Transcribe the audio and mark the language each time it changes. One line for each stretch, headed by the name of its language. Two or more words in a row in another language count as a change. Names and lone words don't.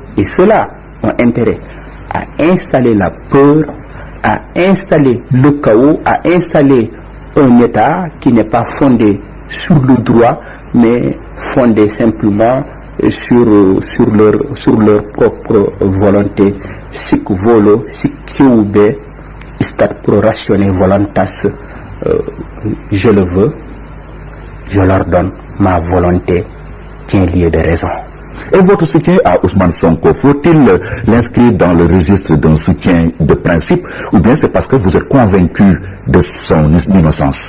French: Et ceux-là ont intérêt à installer la peur, à installer le chaos, à installer un État qui n'est pas fondé sur le droit, mais fondé simplement sur leur propre volonté.
Latin: Sic volo, sic ube, istat pro ratione voluntas.
French: Je le veux, je leur donne, ma volonté tient lieu de raison. Et votre soutien à Ousmane Sonko, faut-il l'inscrire dans le registre d'un soutien de principe, ou bien c'est parce que vous êtes convaincu de son innocence?